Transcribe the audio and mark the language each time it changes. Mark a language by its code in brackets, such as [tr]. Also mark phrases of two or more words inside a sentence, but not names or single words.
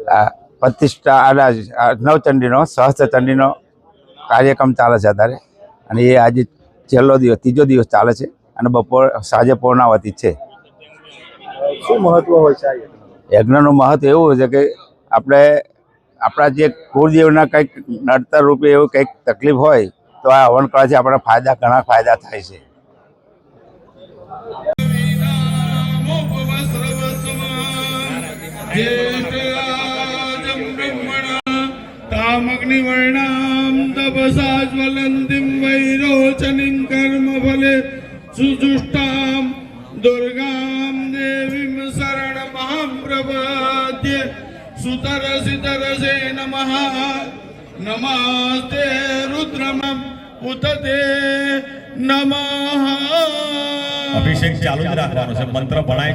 [gu] આ પ્રતિષ્ઠા નવચંડીનો સહસ્ત્રચંડીનો કાર્યક્રમ ચાલે છે અત્યારે અને એ આજે છેલ્લો દિવસ, 3જો દિવસ ચાલે છે અને સાંજે પૂર્ણાવતી છે. શું મહત્વ હોય છે આ યજ્ઞ? યજ્ઞનું મહત્વ એવું છે કે આપણે આપણા જે કુળદેવના કંઈક નડતર રૂપે એવું કંઈક તકલીફ હોય તો આ હવન કરવાથી આપણા ઘણા ફાયદા થાય છે. [sa] तामग्निवर्णां तपसा ज्वलन्तीं वैरोचनीं कर्मफले सुजुष्टां दुर्गां देवीं शरणमहं प्रपद्ये सुतरसितरसे नमः नमस्ते रुद्रमं उत ते नमः. [gu] અભિષેક ચાલુ જ રાખવાનો છે. મંત્ર ભણાય છે.